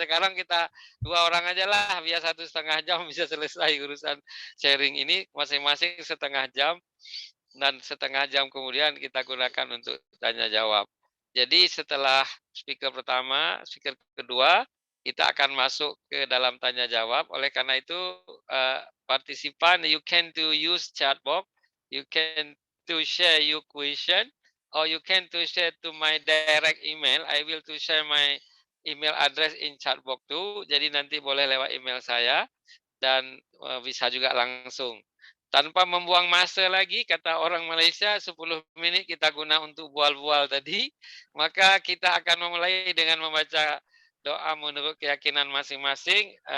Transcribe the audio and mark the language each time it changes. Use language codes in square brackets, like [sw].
[id] Sekarang kita 2 orang aja lah, biar 1,5 jam bisa selesai urusan sharing ini, masing-masing setengah jam. Dan setengah jam kemudian kita gunakan untuk tanya jawab. Jadi setelah speaker pertama, speaker kedua, kita akan masuk ke dalam tanya jawab. Oleh karena itu, partisipan, [en] you can to use chat box, you can to share your question, or you can to share to my direct email. I will to share my email address in chat box too. [id] Jadi nanti boleh lewat email saya dan bisa juga langsung. [ms] Tanpa membuang masa lagi, [id] kata orang Malaysia, 10 menit kita guna untuk bual-bual tadi, maka kita akan memulai dengan membaca doa menurut keyakinan masing-masing.